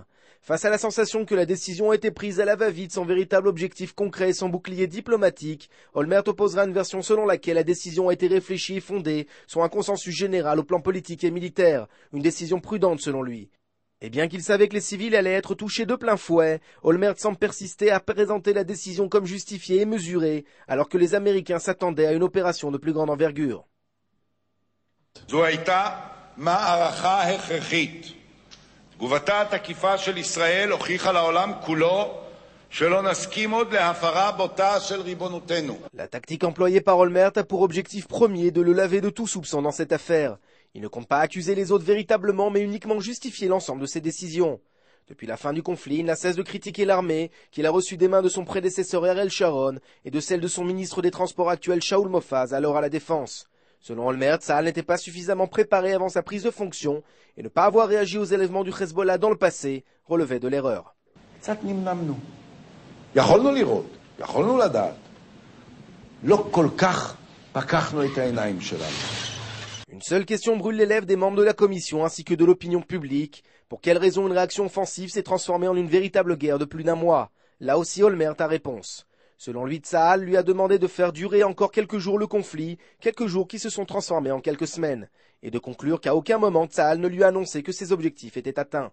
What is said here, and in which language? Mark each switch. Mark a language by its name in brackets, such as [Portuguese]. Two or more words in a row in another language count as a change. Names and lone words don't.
[French] Face à la sensation que la décision a été prise à la va-vite sans véritable objectif concret et sans bouclier diplomatique, Olmert opposera une version selon laquelle la décision a été réfléchie et fondée sur un consensus général au plan politique et militaire, une décision prudente selon lui. Et bien qu'il savait que les civils allaient être touchés de plein fouet, Olmert semble persister à présenter la décision comme justifiée et mesurée, alors que les Américains s'attendaient à une opération de plus grande envergure. [Hebrew] תגובתה התקיפה של ישראל הוכיחה לעולם כולו שלא נסכים עוד להפרה בוטה של ריבונותנו. [French] La tactique employée par Olmert a pour objectif premier de le laver de tout soupçon dans cette affaire. Il ne compte pas accuser les autres véritablement, mais uniquement justifier l'ensemble de ses décisions. Depuis la fin du conflit, il n'a cesse de critiquer l'armée, qu'il a reçue des mains de son prédécesseur Ariel Sharon et de celle de son ministre des Transports actuel Shaul Mofaz, alors à la Défense. Selon Olmert, Tsahal n'était pas suffisamment préparé avant sa prise de fonction et ne pas avoir réagi aux élèvements du Hezbollah dans le passé relevait de l'erreur. [Hebrew] יכולנו לראות, יכולנו לדעת. לא כל כך פקחנו את העיניים שלנו. [French] Une seule question brûle les lèvres des membres de la commission ainsi que de l'opinion publique. Pour quelle raison une réaction offensive s'est transformée en une véritable guerre de plus d'un mois? Là aussi Olmert a réponse. Selon lui, Tsahal lui a demandé de faire durer encore quelques jours le conflit, quelques jours qui se sont transformés en quelques semaines, et de conclure qu'à aucun moment Tsahal ne lui a annoncé que ses objectifs étaient atteints.